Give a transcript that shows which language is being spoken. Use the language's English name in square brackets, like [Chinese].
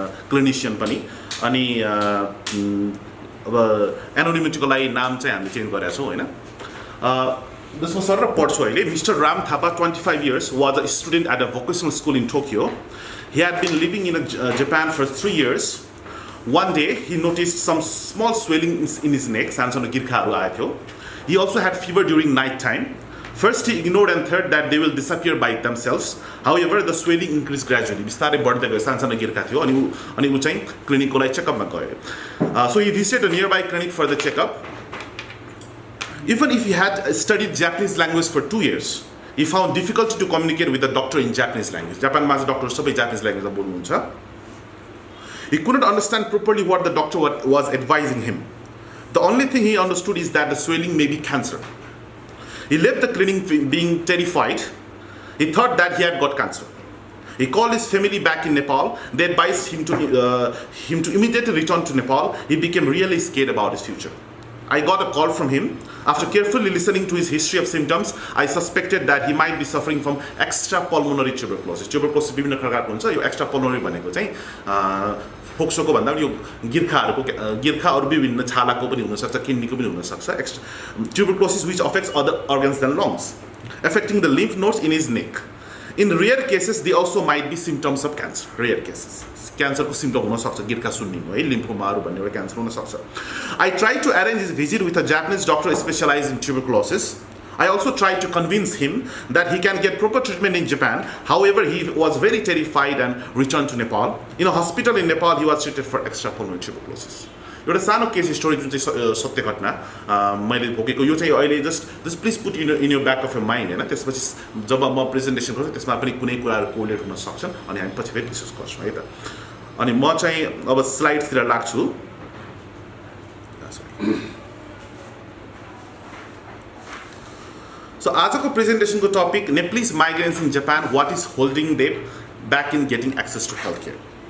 [Nepali] Clinician पनि अनि अब एनोनिमिटीको लागि नाम चाहिँ हामीले चेन्ज गरेका छौं हैन जसमा सर पढ्छु अहिले mister Ram Thapa [English] 25 years was a student at a vocational school in Tokyo. He had been living in Japan for 3 years. One day he noticed some small swelling in his neck. [Nepali] सानो गिर्खाहरु आएको थियो. [English] He also had fever during night time. First he ignored and thought that they will disappear by themselves. However, the swelling increased gradually. [Nepali] बिस्तारै बढ्दै गयो सानो गिर्खा थियो अनि उ चाहिँ क्लिनिकको लागि चेकअपमा गयो. [English] So he visited a nearby clinic for the checkup. Even if he had studied Japanese language for 2 years, he found difficulty to communicate with the doctor in Japanese language. [Nepali] Japanमा चाहिँ डक्टर सबै Japanese language मा बोल्नुहुन्छ. [English] He couldn't understand properly what the doctor was advising him. The only thing he understood is that the swelling may be cancer. He left the clinic being terrified. He thought that he had got cancer. He called his family back in Nepal. They advised him to immediately return to Nepal. He became really scared about his future. I got a call from him. After carefully listening to his history of symptoms, I suspected that he might be suffering from extrapulmonary tuberculosis. [Nepali] Tuberculosis विभिन्न प्रकारको हुन्छ यो extrapulmonary भनेको चाहिँ फोक्सोको भन्दा पनि यो गिर्खा अरु विभिन्न छालाको पनि हुन सक्छ किडनीको पनि हुन सक्छ [English] tuberculosis which affects other organs than lungs, affecting the lymph nodes in his neck. In rare cases, they also might be symptoms of cancer. Rare cases. [Nepali] Cancer को symptom हुन सक्छ गिर्खा सुन्निनु है लिम्फोमाहरु भन्ने एउटा क्यान्सर हुन सक्छ. [English] I tried to arrange his visit with a Japanese doctor specialized in tuberculosis. I also tried to convince him that he can get proper treatment in Japan. However, he was very terrified and returned to Nepal. In a hospital in Nepal, he was treated for extrapulmonary tuberculosis. [Nepali] एउटा सानो case story जुन चाहिँ सत्य घटना मैले भोगेको यो चाहिँ अहिले just [English] please put in your back of your mind [Nepali] हैन त्यसपछि जब म प्रेजेन्टेसन गर्छु त्यसमा पनि कुनै कुराहरु कोरिलेट हुन सक्छन् अनि हामी पछि फेरि डिस्कस गर्छौं है त अनि म चाहिँ अब स्लाइड्सतिर लाग्छु सो आजको प्रेजेन्टेसनको topic [English] Nepalese migrants in Japan, what is holding them back in getting access to healthcare.